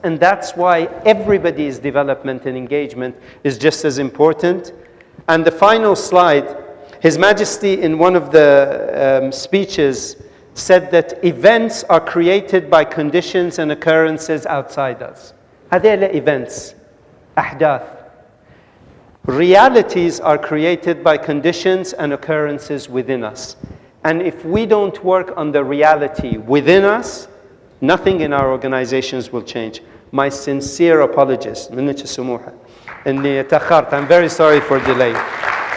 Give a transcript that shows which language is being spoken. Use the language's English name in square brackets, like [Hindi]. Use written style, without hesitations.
[English] And that's why everybody's development and engagement is just as important. And the final slide, His Majesty in one of the speeches said that events are created by conditions and occurrences outside us. [Arabic] هذه events, أحداث. [English] Realities are created by conditions and occurrences within us. And if we don't work on the reality within us, nothing in our organizations will change. My sincere apologies. [Arabic] منك السموحة إني تأخرت. [English] I'm very sorry for delay.